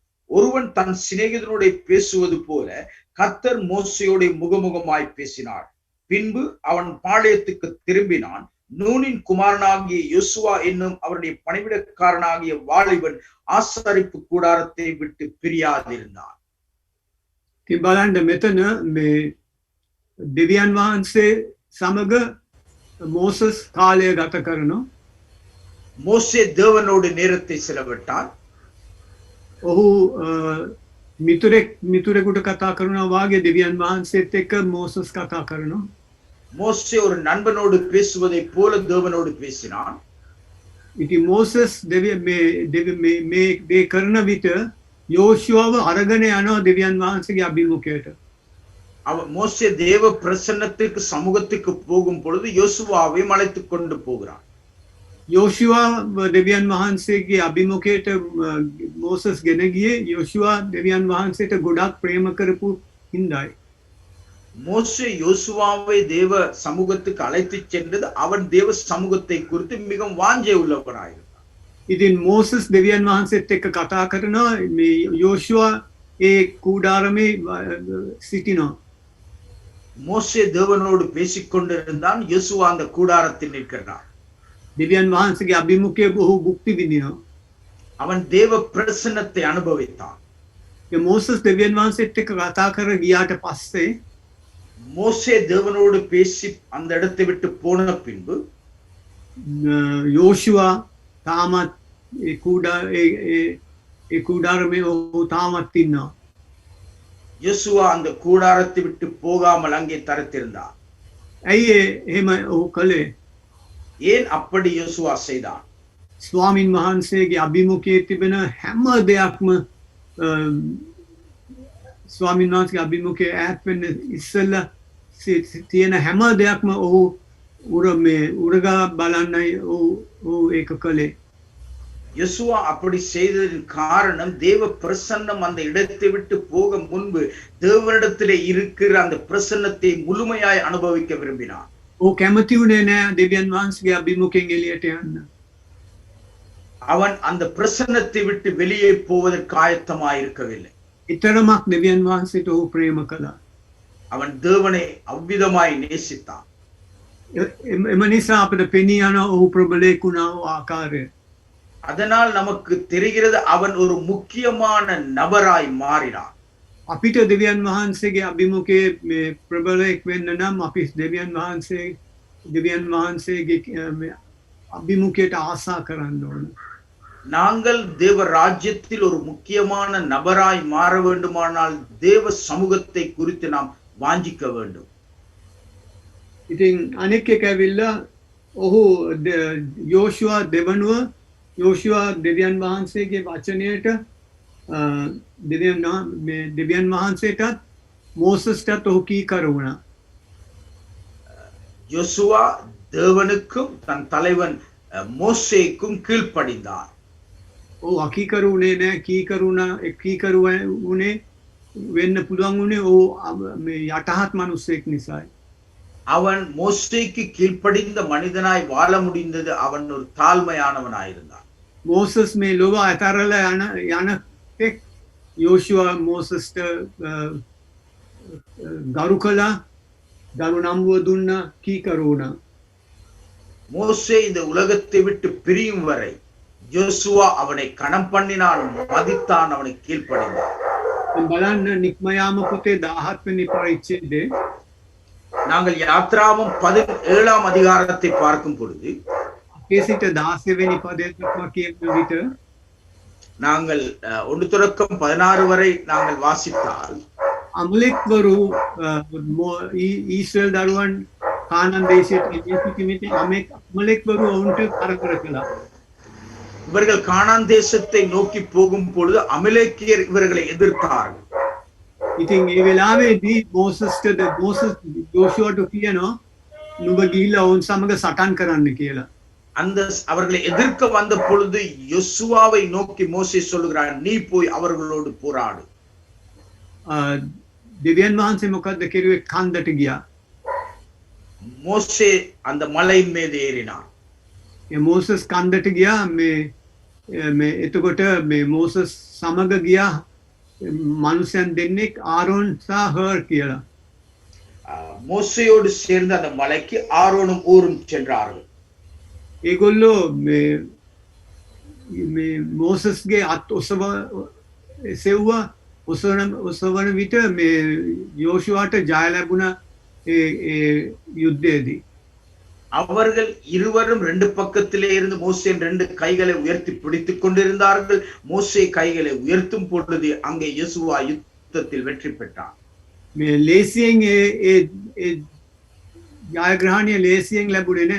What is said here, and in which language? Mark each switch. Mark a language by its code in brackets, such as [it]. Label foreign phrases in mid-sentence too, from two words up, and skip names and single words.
[ta] ஒருவன் தன் சிநேகிதனோட பேசுவது போல கர்த்தர் மோசேயோட முகமுகமாய் பேசினார். பின்பு அவன் பாளையத்துக்கு திரும்பினான். நூனின் குமாரனாகிய யோசுவா என்னும் அவருடைய பணிவிடக்காரனாகிய வாலிபன் ஆசாரிப்பு கூடாரத்தை விட்டு பிரியாதிருந்தான். [si] බලන්න මෙතන මේ දෙවියන් වහන්සේ සමග මෝසස් කාලය ගත කරනවා. [ta] மோசே தேவனோடு நேரத்தை செலவிட்டான். [si] ඔහු මිතුරෙකුට කතා කරනවා වාගේ දෙවියන් වහන්සේත් එක්ක මෝසස් කතා කරනවා. [ta] மோசே ஒரு நண்பனோடு பேசுவதை போல தேவனோடு பேசினான். [si] ඉතින් මෝසස් මේ කරන විට යෝෂුවව අරගෙන යනවා දෙවියන් වහන්සේගේ අභිමුඛයට. [ta] மோசே தேவ பிரசன்னத்துக்கு சமூகத்துக்கு போகும் பொழுது யோசுவாவை அழைத்துக் கொண்டு போகிறான். [si] යෝෂුවා දෙවියන් වහන්සේගේ අභිමුඛයට මෝසස් ගෙන ගියේ යෝෂුවා දෙවියන් වහන්සේට ගොඩක් ප්‍රේම කරපු හින්දායි. [ta] மோசே யோசுவாவை தேவ சமூகத்துக்கு அழைத்துச் சென்றது அவன் தேவ சமூகத்தை குறித்து மிகவும் வாஞ்சை உள்ளவனாயிருந்தான். [si] ඉතින් මෝසස් දෙවියන් වහන්සේත් එක්ක කතා කරනවා මේ යෝෂුවා ඒ කූඩාරමේ සිටිනවා. [ta] மோசே தேவனோடு பேசிக் கொண்டிருந்தான். யோசுவா அந்த கூடாரத்தில் நிற்கிறான். [si] දෙවියන් වහන්සේගේ අභිමුඛයේ බොහෝ භුක්ති විඳිනවා. [ta] அவன் தேவ பிரசன்னத்தை அனுபவித்தான். [si] ඒ මෝසස් දෙවියන් වහන්සේත් එක්ක කතා කර ගියාට පස්සේ [ta] மோசே தேவனோடு பேசி அந்த இடத்தை விட்டு போன பின்பு [si] යෝෂුවා තාමත් ඒ කූඩාරමේ ඔහු තාමත් ඉන්නවා. [ta] யோசுவா அந்த கூடாரத்தை விட்டு போகாமல் அங்கே தரித்திருந்தான். [si] ඇයි එහෙම ඔහු කළේ? [ta] ஏன் அப்படி யோசுவா செய்தான்? [si] ස්වාමින් වහන්සේගේ අභිමුඛයේ තිබෙන හැම දෙයක්ම ස්වාමින් වහන්සේගේ අභිමුඛයේ ඈත් වෙන්න ඉස්සෙල්ලා තියෙන හැම දෙයක්ම ඔහු උරගා බලන්නයි ඔහු ඒක කළේ. [ta] யோசுவா அப்படி செய்ததின் காரணம் தேவ பிரசன்னம் அந்த இடத்தை விட்டு போக முன்பு தேவனிடத்திலே இருக்கிற அந்த பிரசன்னத்தை முழுமையாய் அனுபவிக்க விரும்பினான். [si] ඔහු කැමති වුණේ නෑ දෙවියන් වහන්සේගේ අභිමුඛයෙන් එළියට යන්න. [ta] அவன் அந்த பிரசன்னத்தை விட்டு வெளியே போவதற்கு ஆயத்தமாய் இருக்கவில்லை. [si] ඊතරමක් දෙවියන් වහන්සේට ඔහු ප්‍රේම කළා. [ta] அவன் தேவனை அவ்விதமாய் நேசித்தான். [si] එම නිසා අපිට පෙනී යන ඔහු ප්‍රබලයෙක් වුණා ආකාරය. [ta] அதனால் நமக்கு தெரிகிறது அவன் ஒரு முக்கியமான நபராய் மாறினான். [si] අපිට දෙවියන් වහන්සේගේ අභිමුඛයේ මේ ප්‍රබලයෙක් වෙන්න නම් අපි දෙවියන් වහන්සේගේ අභිමුඛයට ආසා කරන්න ඕන. [ta] நாங்கள் தேவ ராஜ்யத்தில் ஒரு முக்கியமான நபராய் மாற வேண்டுமானால் தேவ சமூகத்தை குறித்து நாம் வாஞ்சிக்க வேண்டும். [si] ඉතින් අනෙක් එක ඇවිල්ලා ඔහු යෝෂුවා දෙවනුව යෝෂුවා දෙවියන් වහන්සේගේ වචනයට දෙවියන් වහන්සේටත් මෝසස්ටත් ඔහු කීකරු වුණා. [ta] யோசுவா தேவனுக்கும் தன் தலைவன் மோசேக்கும் கீழ்ப்படிந்தான். [si] ඔහු අකීකරු වුණේ නෑ. කීකරු වුණේ වෙන්න පුළුවන් වුණේ ඔහු මේ යටහත් මිනිසෙක් නිසායි. [ta] அவன் மோசேக்கு கீழ்ப்படிந்த மனிதனாய் வாழ முடிந்தது அவன் ஒரு தாழ்மையானவனாயிருந்தான். [si] මෝසස් මේ ලොව අතරලා යන එක් යෝෂුවා මෝසස්ට ගරු කළා, ගරු නම්බුව දුන්නා, කීකරු වුණා. [ta] மோசே இந்த உலகத்தை விட்டு பிரியும் வரை யோசுவா அவனை கணம் பண்ணினான், மதித்தான், அவனை கீழ்ப்படிந்தான். [si] බලන්න නික්මයාම පොතේ 17 වෙනි පරිච්ඡේදයේ [ta] நாங்கள் யாத்ராமம் 17ஆம் அதிகாரத்தை பார்க்கும் பொழுது [si] අපේ සිට 16 වෙනි පදයට දක්වා කියන විට [ta] நாங்கள் 1 தொடக்கம் 16 வரை நாங்கள் வாசித்தால் [si] අමලෙක්වරු ඊශ්‍රායල් දරුවන් කානාන් දේශයට එළිය සිටිමිට අමලෙක්වරු ඔවුන්ට කරදර කළා. [ta] இவர்கள் கானான் தேசத்தை நோக்கி போகும் பொழுது அமலேக்கியர் இவர்களை எதிர்த்தார்கள். [si] ඉතින් ඒ වෙලාවේදී මෝසස් යෝෂුවාට කියනවා නුඹ ගිහිල්ලා ඔවුන් සමග සටන් කරන්න කියලා. [ta] அந்த அவர்களை எதிர்க்க வந்த பொழுது யோசுவாவை நோக்கி மோசே சொல்லுகிறார், நீ போய் அவர்களோடு போராடு. [si] දෙවියන් වහන්සේ මොකද්ද කෙරුවේ? කන්දට ගියා. [ta] மோசே அந்த மலையின் மீது ஏறினான். [si] ඒ මෝසස් කන්දට ගියා. මේ එතකොට මේ මෝසස් සමග ගියා මනුෂ්‍යයන් දෙන්නෙක් ආරෝන් සහ හර් කියලා. [ta] மோசேயோடு சேர்ந்து அந்த மலைக்கு ஆரோனும் ஊரும் சென்றார்கள். [si] ඒගොල්ලෝ මේ මෝසස්ගේ අත් එසෙව්වා. ඔසවන විට මේ යෝෂුවාට ජය ලැබුණ ඒ යුද්ධයේදී [ta] அவர்கள் இருவரும் ரெண்டு பக்கத்திலே இருந்து மோசேயின் ரெண்டு கைகளை உயர்த்தி பிடித்துக் கொண்டிருந்தார்கள். மோசே கைகளை உயர்த்தும் பொழுது அங்கே யோசுவா யுத்தத்தில் வெற்றி பெற்றான். [si] මේ ලේසියෙන් ඒ ජයග්‍රහණය ලේසියෙන් ලැබුණේ නැහැ.